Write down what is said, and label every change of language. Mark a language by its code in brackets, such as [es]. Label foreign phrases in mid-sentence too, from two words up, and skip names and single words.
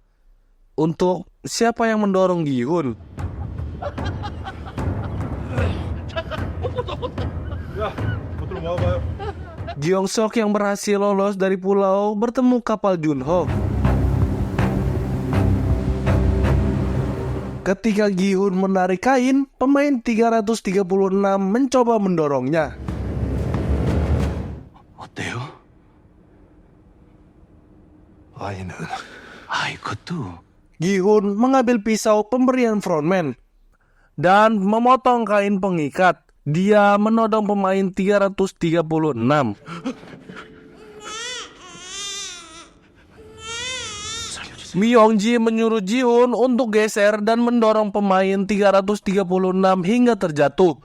[id] Untuk siapa yang mendorong Gi-hun. Gyeong-sok yang berhasil lolos dari pulau bertemu kapal Junho. Ketika Gi-hun menarik kain, pemain 336 mencoba mendorongnya. [ko] 어때요? 아이는 이것도 [id] Gi-hun mengambil pisau pemberian frontman dan memotong kain pengikat. Dia menodong pemain 336. Myongji menyuruh Ji-hun untuk geser dan mendorong pemain 336 hingga terjatuh.